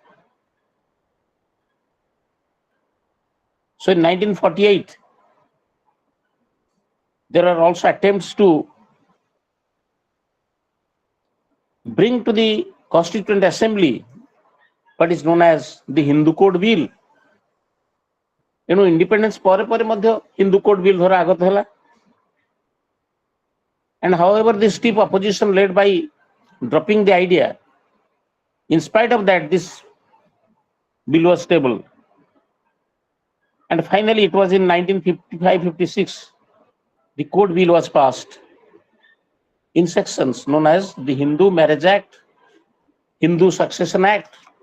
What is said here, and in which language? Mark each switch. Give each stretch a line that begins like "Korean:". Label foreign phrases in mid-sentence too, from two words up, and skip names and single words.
English: So in 1948, there are also attempts to bring to the Constituent Assembly what is known as the Hindu Code Bill. You know, independence
Odia: ପରେ ପରେ ମଧ୍ୟ Hindu Code Bill ଧରା ଆଗତ ହେଲା.
English: And however, the stiff opposition led by dropping the idea, in spite of that, this bill was stable. And finally, it was in 1955-56, the Code Bill was passed in sections known as the Hindu Marriage Act, Hindu Succession Act.